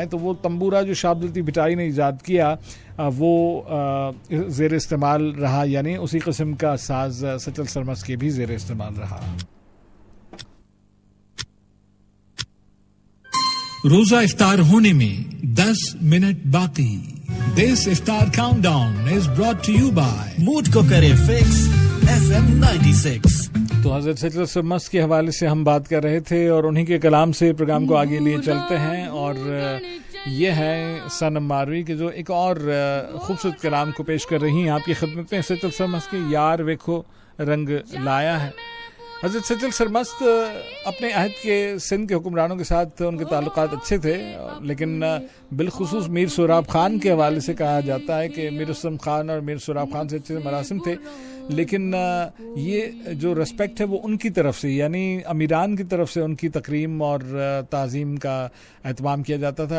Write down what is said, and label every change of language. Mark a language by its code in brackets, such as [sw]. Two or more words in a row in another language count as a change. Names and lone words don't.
[ur] تو وہ طنبورہ جو شاہ عبداللطیف بھٹائی نے ایجاد کیا وہ زیرِ استعمال رہا، یعنی اسی قسم کا ساز سچل سرمست کے بھی زیرِ استعمال رہا. روزہ افطار ہونے میں 10 منٹ باقی. [en] This iftar countdown is brought to you by [ur] موڈ کو کرے فکس FM 96. تو حضرت سچل سرمست کے حوالے سے ہم بات کر رہے تھے، اور انہی کے کلام سے پروگرام کو آگے لیے چلتے ہیں. اور یہ ہے صنم ماروی کے جو ایک اور خوبصورت کلام کو پیش کر رہی ہیں آپ کی خدمت میں. سچل سرمست کے یار ویکھو رنگ لایا ہے. حضرت سچل سرمست اپنے عہد کے سندھ کے حکمرانوں کے ساتھ ان کے تعلقات اچھے تھے، لیکن بالخصوص میر سہراب خان کے حوالے سے کہا جاتا ہے کہ میر اسم خان اور میر سہراب خان سے اچھے مراسم تھے، لیکن یہ جو ریسپیکٹ ہے وہ ان کی طرف سے، یعنی امیران کی طرف سے ان کی تکریم اور تعظیم کا اہتمام کیا جاتا تھا.